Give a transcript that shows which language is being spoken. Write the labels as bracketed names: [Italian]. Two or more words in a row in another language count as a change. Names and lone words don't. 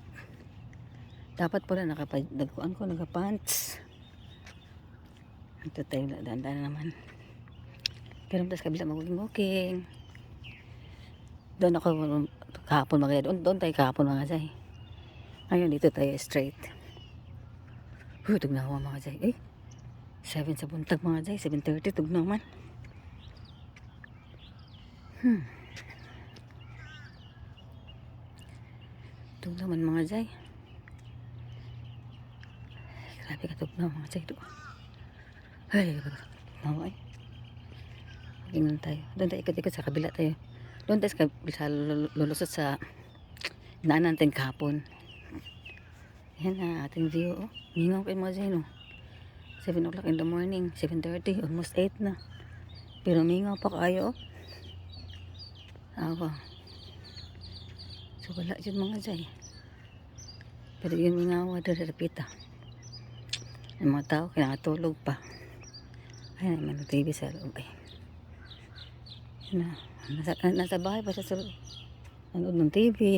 [Filipino] Dapat pala naka-pants. Ito tayo, daan-daan naman. Pero tas kabila mag-walking. Doon ako kahapon mga Jay. Doon tayo kahapon mga Jay. Ngayon dito tayo straight. [Cebuano] Tugnawa mga Jay. 7 sa buntag mga Jay. 7:30 tugnaw man. Tugnaw man mga Jay. Grabe ka tugnaw mga Jay. [Filipino] Ay, tugnaw ay. Tingnan tayo. Doon tayo ikot-ikot sa kabila tayo. Doon tayo sa lulusot sa naan natin kahapon. Yan na ating view. Oh. [Cebuano] Mingaw kayo [Filipino] mga Jay no. [English] 7 o'clock in the morning. 7:30. Almost 8 na. [Cebuano] Pero mingaw pa kayo. Awa. [Filipino] So wala dyan mga Jay. Pero yung mingawa doon repita. Ang mga tao kailangan tulog pa. Ay naman ang TV sa loob ay. Nasa bahay pa siya sa nanood ng TV.